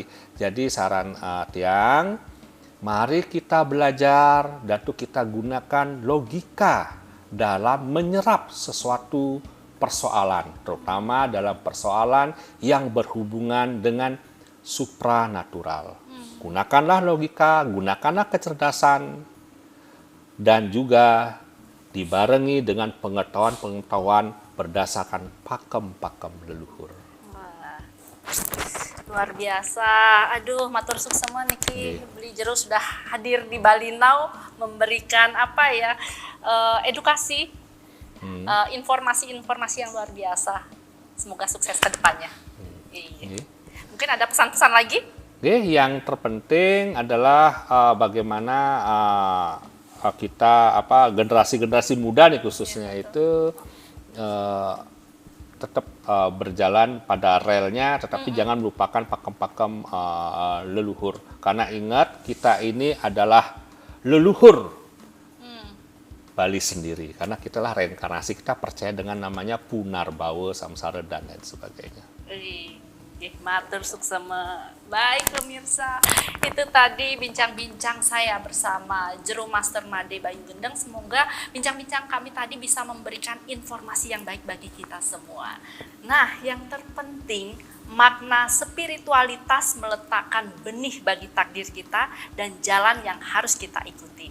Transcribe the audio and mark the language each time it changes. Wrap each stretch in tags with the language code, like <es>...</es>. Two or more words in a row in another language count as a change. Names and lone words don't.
<id>Jadi saran tiang, mari kita belajar dan tuh kita gunakan logika dalam menyerap sesuatu persoalan, terutama dalam persoalan yang berhubungan dengan supranatural. Gunakanlah logika, gunakanlah kecerdasan, dan juga dibarengi dengan pengetahuan-pengetahuan berdasarkan pakem-pakem leluhur. Wah, luar biasa. Aduh,</id> <ban>matur suksema niki</ban> <id>Beli Jero sudah hadir di Bali Now memberikan edukasi, informasi-informasi yang luar biasa. Semoga sukses ke depannya. Iya. Mungkin ada pesan-pesan lagi? Yang terpenting adalah bagaimana kita generasi-generasi muda nih khususnya itu tetap berjalan pada relnya, tetapi jangan melupakan pakem-pakem leluhur. Karena ingat, kita ini adalah leluhur Bali sendiri. Karena kita lah reinkarnasi, kita percaya dengan namanya Punarbawa, Samsara, dan lain sebagainya.</id> <ban>Matur suksema.</ban> <id>Baik pemirsa, itu tadi bincang-bincang saya bersama Jero Master Made Bayu Gendeng. Semoga bincang-bincang kami tadi bisa memberikan informasi yang baik bagi kita semua. Nah, yang terpenting makna spiritualitas meletakkan benih bagi takdir kita dan jalan yang harus kita ikuti.</id>